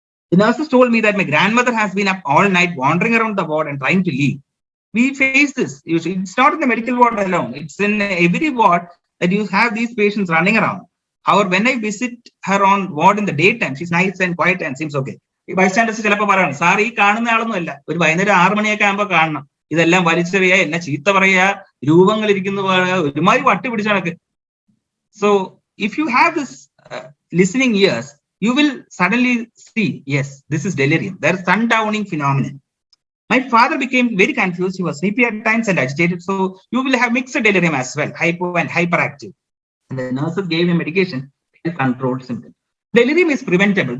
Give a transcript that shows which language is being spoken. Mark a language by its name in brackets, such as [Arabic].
[English] The nurses told me that my grandmother has been up all night wandering around the ward and trying to leave. We face this. It's not in the medical ward alone. It's in every ward that you have these patients running around. However, when I visit her on ward in the daytime, she's nice and quiet and seems okay. Bystanders [Malayalam] ചിലപ്പോൾ പറയണം, sir ഈ കാണുന്ന ആളൊന്നും അല്ല, ഒരു വൈകുന്നേരം 6 മണിയൊക്കെ ആകുമ്പോൾ കാണണം, ഇതെല്ലാം വലിച്ചെറിയുക, എല്ലാം ചീത്ത പറയുക, രൂപങ്ങൾ ഇരിക്കുന്ന ഒരുമാതിരി വട്ടി പിടിച്ച കണക്ക്. [English] So if you have this listening ears, you will suddenly see, yes, this is delirium. There is sundowning phenomenon. My father became very confused. He was sleepy at times and agitated. So you will have mixed delirium as well, hypo and hyperactive. And the nurses gave him medication to control symptoms. Delirium is preventable.